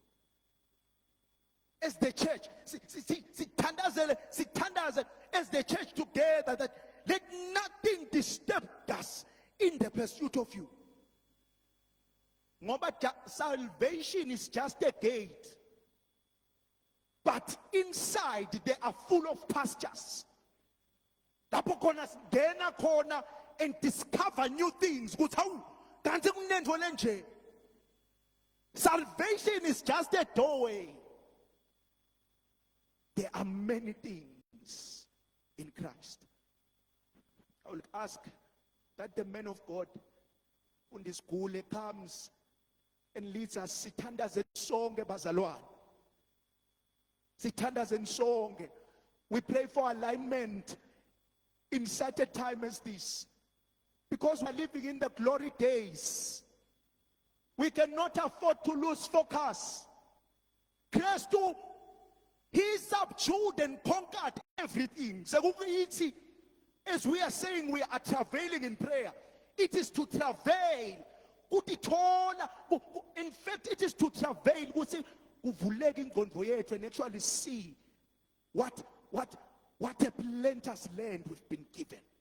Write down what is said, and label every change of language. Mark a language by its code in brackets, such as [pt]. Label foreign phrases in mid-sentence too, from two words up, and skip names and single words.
[en] As the church, as the church together, that let nothing disturb us in the pursuit of you. Salvation is just a gate, but inside they are full of pastures. [ss] Lapho khona singena khona [en] and discover new things. Salvation is just a doorway. There are many things in Christ. I will ask that the man of God on this school comes and leads us. [ss] Sithandaze sonke bazalwane. Sithandaze sonke. [en] We pray for alignment in such a time as this. Because we're living in the glory days. We cannot afford to lose focus. Kristu He subdued and conquered everything. Sekuyithi, as we are saying, we are travailing in prayer. It is to travail. In fact, it is to travail. [ss] Kuvuleke ingqondo yethu [en] and actually see what a plenteous land we've been given.